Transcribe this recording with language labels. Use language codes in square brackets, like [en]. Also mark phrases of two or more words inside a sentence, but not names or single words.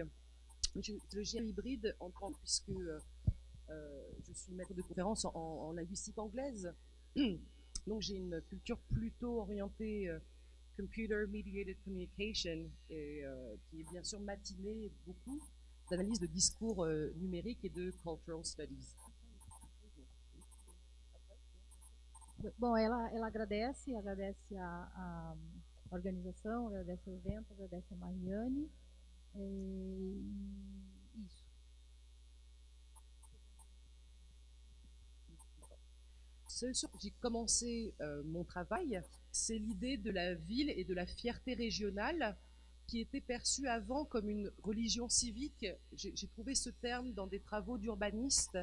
[fr] Le GR hybride, puisque je suis maître de conférence en linguistique anglaise, donc j'ai une culture plutôt orientée [en] Computer Mediated Communication, [fr] et qui est bien sûr matinée beaucoup d'analyse de discours numériques et de [en] Cultural Studies. [pt] Bom, ela agradece a organização, agradece o evento, agradece a Mariane. Isso. [fr] Ce sur quoi j'ai commencé mon travail, c'est l'idée de la ville et de la fierté régionale qui était perçue avant comme une religion civique. J'ai trouvé ce terme dans des travaux d'urbanistes.